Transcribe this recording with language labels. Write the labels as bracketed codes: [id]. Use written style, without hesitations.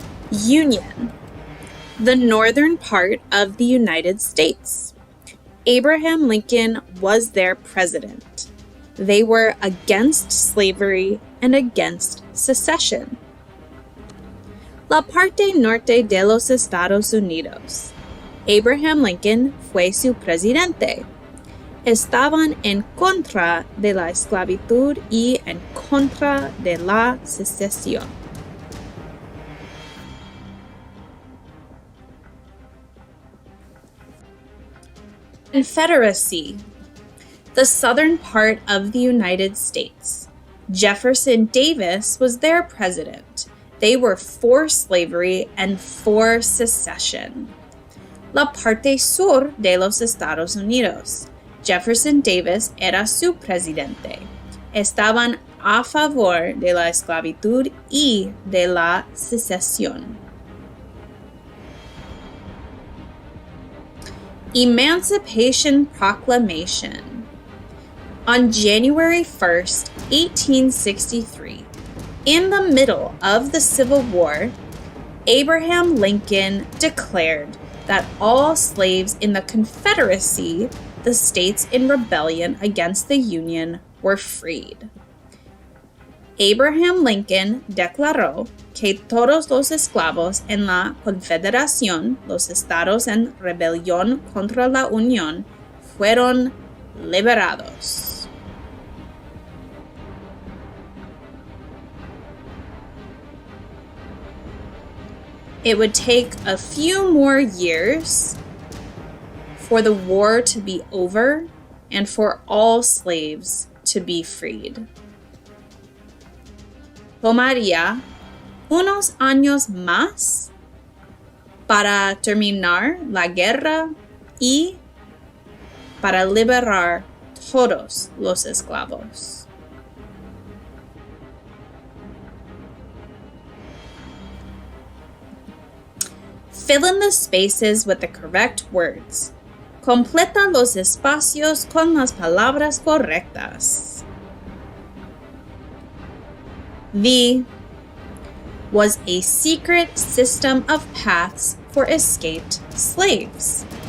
[en] Union, the northern part of the United States. Abraham Lincoln was their president. They were against slavery and against secession. [es] La parte norte de los Estados Unidos. Abraham Lincoln fue su presidente. Estaban en contra de la esclavitud y en contra de la secesión. [en] Confederacy, the southern part of the United States. Jefferson Davis was their president. They were for slavery and for secession. [es] La parte sur de los Estados Unidos. Jefferson Davis era su presidente. Estaban a favor de la esclavitud y de la secesión. [en] Emancipation Proclamation. On January 1st, 1863, in the middle of the Civil War, Abraham Lincoln declared that all slaves in the Confederacy, the states in rebellion against the Union, were freed. [es] Abraham Lincoln declaró que todos los esclavos en la Confederación, los estados en rebelión contra la Unión, fueron liberados. [en] it would take a few more years for the war to be over and for all slaves to be freed. [es] Tomaría unos años más para terminar la guerra y para liberar todos los esclavos. [en] Fill in the spaces with the correct words. [es] Completa los espacios con las palabras correctas. [en] The was a secret system of paths for escaped slaves.